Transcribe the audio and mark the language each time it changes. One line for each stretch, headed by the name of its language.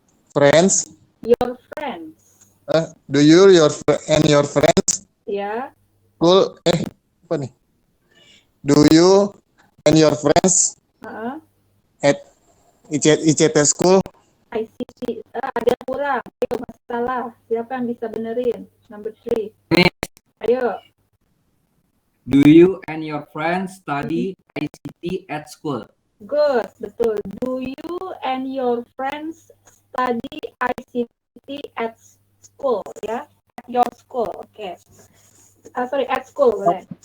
English: Friends? your friends? Do you and your friends
Indonesian: Ya.
English: school?
Indonesian: Apa nih?
English: Do you and your friends at ICT school?
Indonesian: ICT. Ada yang kurang. Ayo, masih salah. Siapa yang bisa benerin? Number 3. Ayo.
English: Do you and your friends study ICT at school? Good,
Indonesian: betul.
English: Do you and your friends study ICT at school? Ya, at your school. Oke. Sorry, at school. Boleh.